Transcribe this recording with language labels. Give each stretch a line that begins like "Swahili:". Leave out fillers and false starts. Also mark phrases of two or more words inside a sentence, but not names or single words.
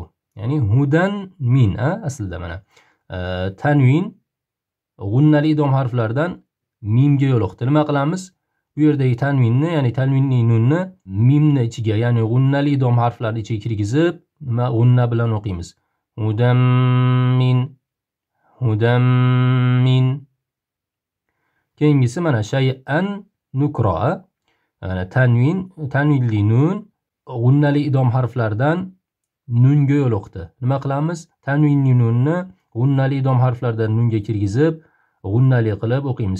Uzbek: Ya'ni
Arabic: هدى من
Uzbek: aslida mana. Tanvin g'unnali idg'om harflaridan mimga yo'liqdi. Nima qilamiz? Bu yerdagi tanvinni, ya'ni tanvinli nunni mimni ichiga, ya'ni g'unnali idg'om harflarini ichiga kirgizib, nima g'unna bilan o'qiymiz.
Arabic: هدى من هدى من.
Uzbek: Keyingisi mana
Arabic: شيئا نكرا.
Uzbek: Mana tanvinli nun g'unnali idg'om harflaridan nunga yo'liqdi. Nima qilamiz? Tanvinli nunni g'unnali idg'om harflaridan nunga kirgizib, g'unnali qilib o'qiymiz.